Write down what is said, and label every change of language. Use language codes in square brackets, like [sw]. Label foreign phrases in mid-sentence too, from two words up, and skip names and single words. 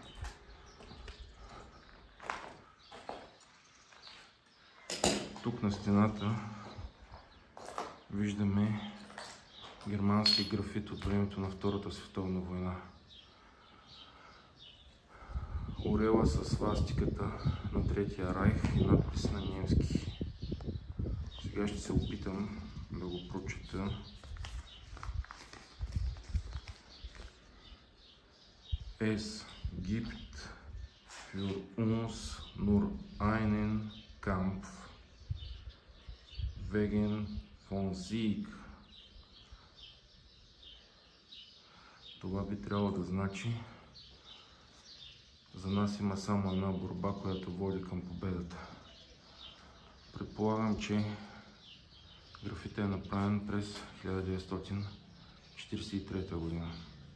[bg] Тук на стената виждаме германски графит от времето на Втората световна война. Орела с свастиката на Третия райх и надпис на немски. Сега ще се опитам да го прочета. [de] Es gibt für uns nur einen Kampf wegen von Sieg. [bg] Това би трябвало да значи: за нас има само една борба, която води към победата. Предполагам, че графитът е направен през 1943 година.